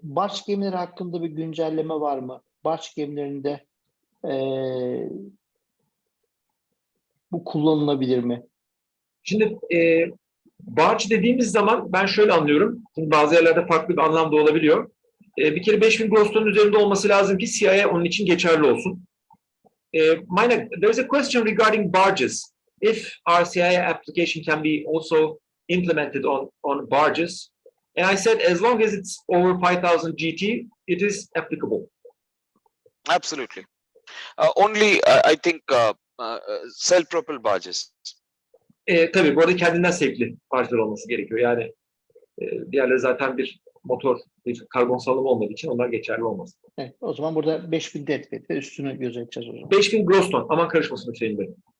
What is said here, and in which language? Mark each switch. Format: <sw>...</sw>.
<tr>Barç gemileri hakkında bir güncelleme var mı? Barç gemilerinde bu kullanılabilir mi? Şimdi barç dediğimiz zaman ben şöyle anlıyorum. Şimdi bazı yerlerde farklı bir anlamda olabiliyor. Bir kere 5000 gross tonun üzerinde olması lazım ki CIA onun için geçerli olsun.</tr> <en>Mainak, there's a question regarding barges. If our CIA application can be also implemented on barges, and I said as long as it's over 5000 GT, it is applicable. Absolutely. Only I think self-propelled barges.</en> <tr>Tabii bu arada kendinden sevkli barjlar olması gerekiyor. Yani diğerleri zaten bir motor bir karbon salımı olmadığı için onlar geçerli olmaz. Evet, o zaman burada 5000 deadweight ve üstünü gözeteceğiz o zaman. 5000 gross ton. Aman karışmasın Hüseyin Bey.</tr>